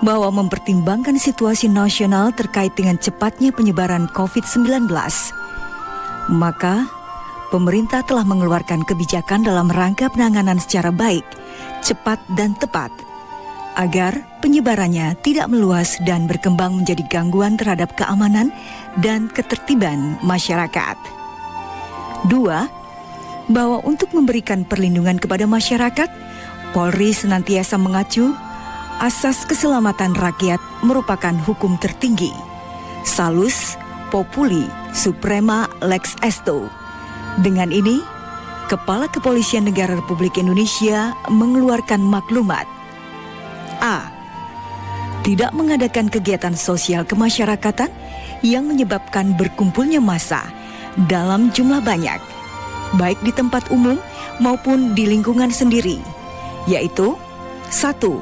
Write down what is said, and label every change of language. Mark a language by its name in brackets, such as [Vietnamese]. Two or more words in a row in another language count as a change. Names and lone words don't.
[Indonesian] Bahwa mempertimbangkan situasi nasional terkait dengan cepatnya penyebaran COVID-19, maka pemerintah telah mengeluarkan kebijakan dalam rangka penanganan secara baik, cepat dan tepat, agar penyebarannya tidak meluas dan berkembang menjadi gangguan terhadap keamanan dan ketertiban masyarakat. 2. Bahwa untuk memberikan perlindungan kepada masyarakat, Polri senantiasa mengacu asas keselamatan rakyat merupakan hukum tertinggi. [Latin] Salus populi suprema lex esto. [Indonesian] Dengan ini, Kepala Kepolisian Negara Republik Indonesia mengeluarkan maklumat. A. Tidak mengadakan kegiatan sosial kemasyarakatan yang menyebabkan berkumpulnya massa dalam jumlah banyak, baik di tempat umum maupun di lingkungan sendiri, yaitu 1.